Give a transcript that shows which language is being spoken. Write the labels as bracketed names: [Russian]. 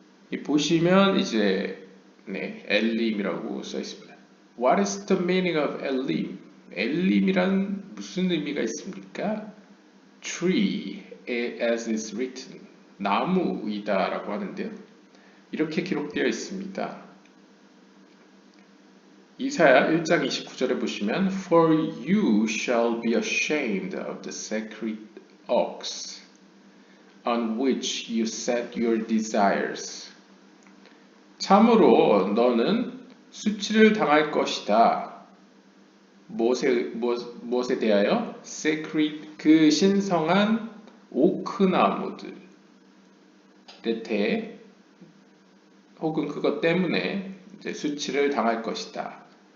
[Korean] 이 보시면 이제 엘림이라고 써 있습니다. [English] What is the meaning of 엘림? [Korean] 엘림이란 무슨 의미가 있습니까? [English] Tree as is written. [Korean] 나무이다라고 하는데요. 이렇게 기록되어 있습니다. 이사야 1장 29절에 보시면 [English] For you shall be ashamed of the sacred oaks on which you set your desires. [Korean] 참으로 너는 수치를 당할 것이다. 무엇에 대하여? sacred 그 신성한 오크나무들에 대해 혹은 그것 때문에 이제 수치를 당할 것이다.